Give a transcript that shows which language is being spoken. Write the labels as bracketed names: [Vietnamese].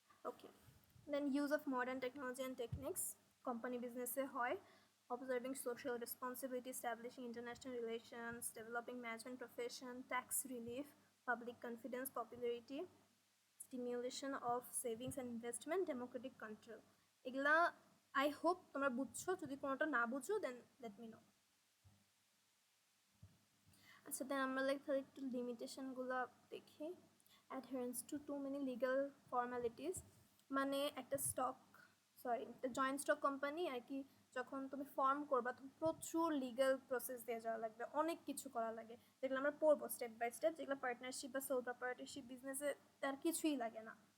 [English] Okay, then use of modern technology and techniques company বিজনেসে হয়। Observing social responsibility, establishing international relations, developing management profession, tax relief, public confidence, popularity, stimulation of savings and investment, democratic control. [Bangla] এগুলা [English] I hope [Bangla] তোমরা বুঝছো, যদি কোনোটা না বুঝো [English] Then let me know. [Bangla] আচ্ছা, দেন আমরা তাহলে একটু লিমিটেশনগুলো দেখি। [English] adherence to too many legal formalities, [Bangla] মানে একটা একটা জয়েন্ট স্টক কোম্পানি আর কি, যখন তুমি ফর্ম করবা তুমি প্রচুর লিগাল প্রসেস দিয়ে যাওয়া লাগবে, অনেক কিছু করা লাগে, যেগুলো আমরা পড়বো [English] step by step, [Bangla] যেগুলো পার্টনারশিপ বা সোল প্রপার্টিশিপ বিজনেসে তার কিছুই লাগে না।